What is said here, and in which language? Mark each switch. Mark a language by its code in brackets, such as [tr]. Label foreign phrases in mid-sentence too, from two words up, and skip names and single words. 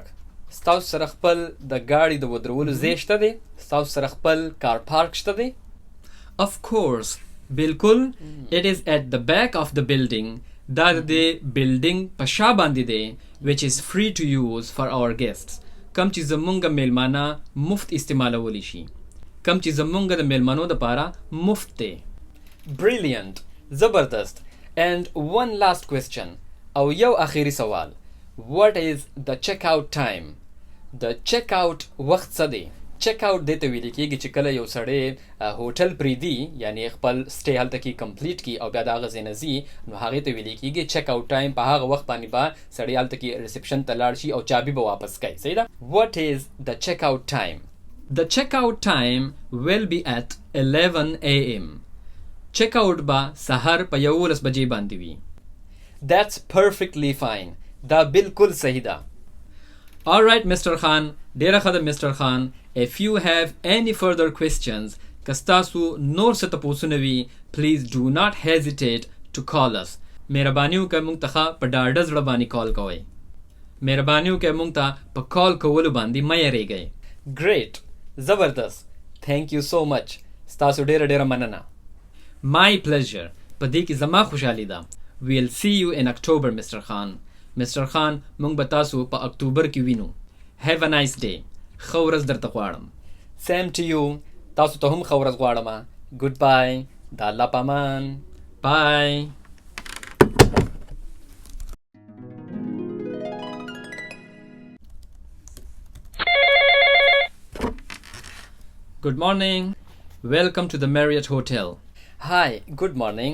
[ps] ستاسو سره خپل د ګاډي د ودرولو ځای شته دی؟ ستاسو سره خپل کار پارک شته دی؟ [en] Of course. بالکل. It is at the back of the building. [ps] دا د building په شا باندې دی [en] which is free to use for our guests. [ps] کم چې زمونږ میلمانه مفت استعمالولی شي. کم چې زمونږ د میلمانو د پاره مفت دی. [en] Brilliant. زبردست. And one last question. [ps] او یو اخیری سوال. [en] What is the checkout time? [ps] د checkout وخت څه دی؟ checkout دې ته ویل کېږي چې کله یو سړی هوټل پرېږدي یعنی خپل سټې هلته کې کمپلیټ کړي او بیا د هغه ځای نه ځي نو هغې ته ویل کېږي [en] checkout time. [ps] په هغه وخت باندې به سړی هلته کې ریسپشن ته لاړ شي او چابي به واپس کوي. صحیح ده؟ [en] What is the checkout time? The checkout time will be at 11 a.m. [ps] checkout به سهار په 11 بجې باندې وي. [en] That's perfectly fine. [ps] دا بالکل صحیح ده. [en] All right, Mr. Khan. [ps] ډیره ښه ده Mr. Khan. [en] If you have any further questions, [ps] که ستاسو نور څه تپوسونه وي, [en] please do not hesitate to call us. [ps] مهرباني وکړئ موږ ته په ډاډه زړه باندې کال کوئ. مهرباني وکړئ موږ ته په کال کولو باندې مه یریږئ. [en] Great. زبردست. Thank you so much. [ps] ستاسو ډیره ډیره مننه. [en] My pleasure. [ps] په دې کې زما خوشحالي ده. [en] We'll see you in October, Mr. Khan. Mr. Khan, [ps] موږ به تاسو په اکتوبر کې وینو. [en] Have a nice day. [ps] ښه ورځ درته غواړم. [en] Same to you. [ps] تاسو ته هم ښه ورځ غواړم. Goodbye. د الله په امان. [en] Bye. Good morning. Welcome to the Marriott Hotel. Hi, good morning.